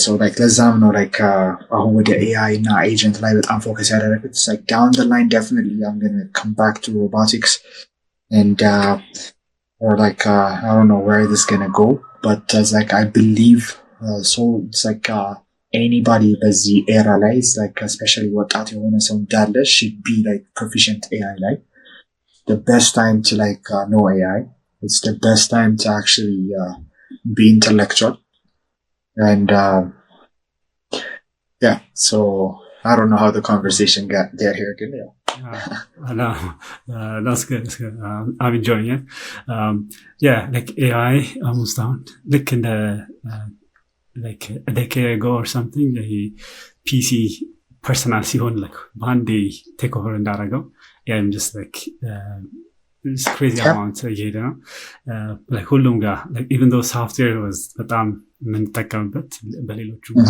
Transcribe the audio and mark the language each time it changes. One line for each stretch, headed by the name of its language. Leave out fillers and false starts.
Amharic: So like ለዛም ነው like አሁን ወደ AI እና agent ላይ በጣም focus ያደረኩት.
English: It's like down the line definitely I'm going to come back to robotics and or like I don't know where this is going to go, but it's like I believe so it's like anybody በዚህ era ላይ is like especially
Amharic: ወጣት የሆነ ሰው እንዳለ
English: should be like proficient AI ላይ. The best time to like know AI. It's the best time to actually be intellectual. And yeah, so I don't know how the conversation get here. No, that's good. That's good. I'm enjoying it. Yeah, like AI almost down. Like in the like a decade ago or something, the PC personal ሲሆን like one day take over እንዳደረገው yeah, I'm just like it's crazy amount
Amharic: እየሄደ ነው
English: like
Amharic: ሁሉም ጋር
English: like even though software was
Amharic: በጣም የምንጠቀምበት በሌሎቹ